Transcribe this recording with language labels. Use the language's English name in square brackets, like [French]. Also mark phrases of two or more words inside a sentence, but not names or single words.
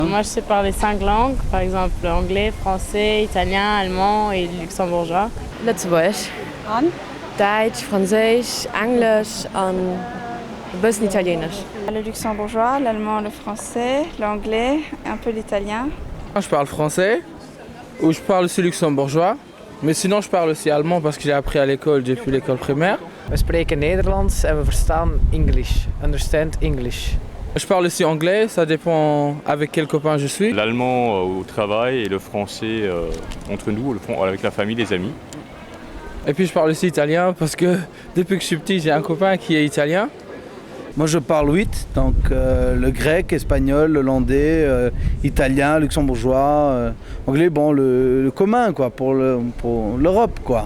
[French] Moi, je sais parler 5 langues, par exemple anglais, français, italien, allemand et luxembourgeois. Lettzeburg. An? [German] Duits, Französisch, Englisch und ein bisschen Italienisch. [French] Le luxembourgeois, l'allemand, le français, l'anglais, un peu l'italien. Je parle français, ou je parle aussi luxembourgeois. Mais sinon, je parle aussi allemand parce que j'ai appris à l'école depuis l'école primaire. [Dutch] We spreken Nederlands en we verstaan English. [English] Understand English. [French] Je parle aussi anglais, ça dépend avec quel copain je suis. L'allemand au travail et le français entre nous, avec la famille, les amis. Et puis je parle aussi italien parce que depuis que je suis petit, j'ai un copain qui est italien. Moi je parle 8, donc le grec, espagnol, l'hollandais, italien, luxembourgeois, anglais, bon le commun quoi, pour l'Europe quoi.